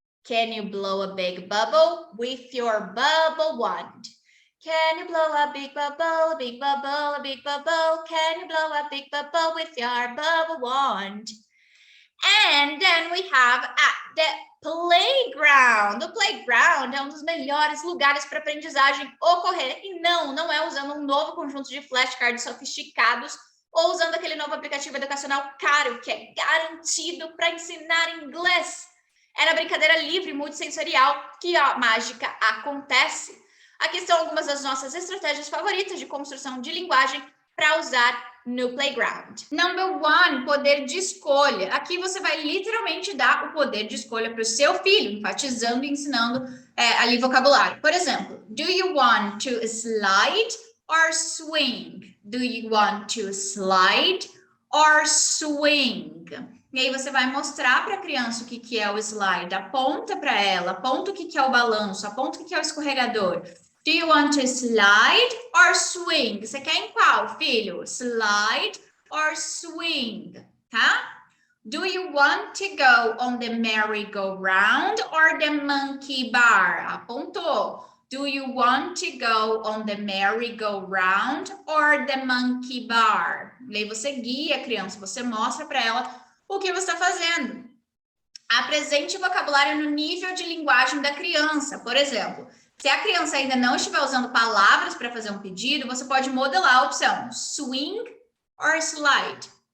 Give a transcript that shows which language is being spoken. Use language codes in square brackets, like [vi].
[en] Can you blow a big bubble with your bubble wand? Can you blow a big bubble, a big bubble, a big bubble? Can you blow a big bubble with your bubble wand? And then we have at the playground. [pt] O playground é um dos melhores lugares para aprendizagem ocorrer. E não é usando um novo conjunto de flashcards sofisticados ou usando aquele novo aplicativo educacional caro que é garantido para ensinar inglês. É na brincadeira livre multissensorial que a mágica acontece. Aqui estão algumas das nossas estratégias favoritas de construção de linguagem para usar no playground. [en] Number 1, [pt] poder de escolha. Aqui você vai literalmente dar o poder de escolha para o seu filho, enfatizando e ensinando ali vocabulário. Por exemplo, [en] do you want to slide or swing? Do you want to slide or swing? [pt] E aí você vai mostrar para a criança o que é o slide, aponta para ela, aponta o que é o balanço, aponta o que é o escorregador. [en] Do you want to slide or swing? [pt] Você quer em qual, filho? [en] Slide or swing, [pt] tá? [en] Do you want to go on the merry-go-round or the monkey bar? [pt] Apontou. [en] Do you want to go on the merry-go-round or the monkey bar? [pt] E aí você guia a criança, você mostra para ela o que você está fazendo. Apresente o vocabulário no nível de linguagem da criança. Por exemplo, se a criança ainda não estiver usando palavras para fazer um pedido, você pode modelar a opção [en] swing or slide.